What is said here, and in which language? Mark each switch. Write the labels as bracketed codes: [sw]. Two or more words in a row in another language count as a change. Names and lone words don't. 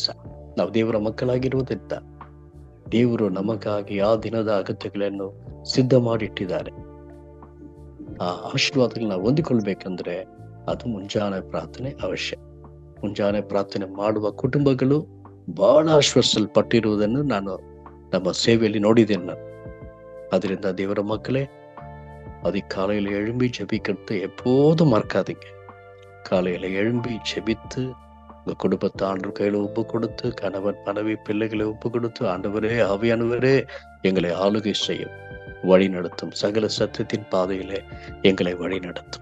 [kn] ನಾವು ದೇವರ ಮಕ್ಕಳಾಗಿರುವುದರಿಂದ ದೇವರು ನಮಗಾಗಿ ಆ ದಿನದ ಅಗತ್ಯಗಳನ್ನು ಸಿದ್ಧ ಮಾಡಿಟ್ಟಿದ್ದಾರೆ. ಆ ಆಶೀರ್ವಾದಗಳನ್ನ ಹೊಂದಿಕೊಳ್ಬೇಕಂದ್ರೆ ಅದು ಮುಂಜಾನೆ ಪ್ರಾರ್ಥನೆ ಅವಶ್ಯ. ಮುಂಜಾನೆ ಪ್ರಾರ್ಥನೆ ಮಾಡುವ ಕುಟುಂಬಗಳು ಬಹಳ ಆಶ್ವರ್ಸಲ್ಪಟ್ಟಿರುವುದನ್ನು ನಾನು ನಮ್ಮ ಸೇವೆಯಲ್ಲಿ ನೋಡಿದ್ದೇನೆ ನಾನು. ಅದರಿಂದ ದೇವರ [ta] மக்களை அதிகாலையில் எழும்பி ஜெபிக்கிறது எப்போதும் மறக்காதீங்க. காலையில எழும்பி ஜெபித்து உங்க குடும்பத்தை ஆண்டு கையில ஒப்பு கொடுத்து, கணவன் மனைவி பிள்ளைகளை ஒப்பு கொடுத்து, ஆண்டவரே ஆவியானவரே எங்களை ஆளுகை செய்யும், வழி நடத்தும், சகல சத்தியத்தின் பாதையிலே எங்களை வழி நடத்தும்.